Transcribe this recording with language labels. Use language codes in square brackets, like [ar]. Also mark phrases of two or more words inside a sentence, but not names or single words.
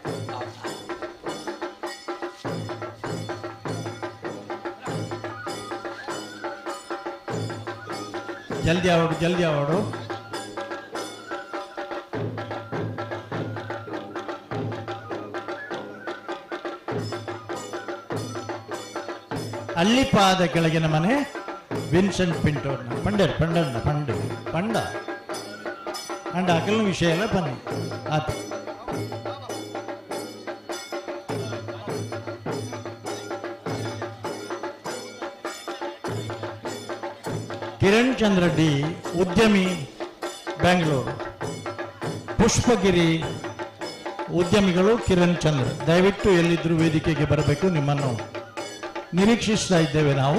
[tcy] ಜಲ್ದಿ ಆವಾಡು ಅಲ್ಲಿಪಾದ ಕೆಳಗಿನ ಮನೆ ವಿನ್ಸೆಂಟ್ ಪಿಂಟೋರ್ನ ಪಂಡ ಅಂಡ ಅಕಲ್ನ ವಿಷಯ ಎಲ್ಲ ಬನ್ನಿ ಆತು. [kn] ಕಿರಣ್ ಚಂದ್ರ ಡಿ ಉದ್ಯಮಿ ಬೆಂಗಳೂರು. ಪುಷ್ಪಗಿರಿ ಉದ್ಯಮಿಗಳು ಕಿರಣ್ ಚಂದ್ರ, ದಯವಿಟ್ಟು ಎಲ್ಲಿದ್ರೂ ವೇದಿಕೆಗೆ ಬರಬೇಕು, ನಿಮ್ಮನ್ನು ನಿರೀಕ್ಷಿಸ್ತಾ ಇದ್ದೇವೆ ನಾವು.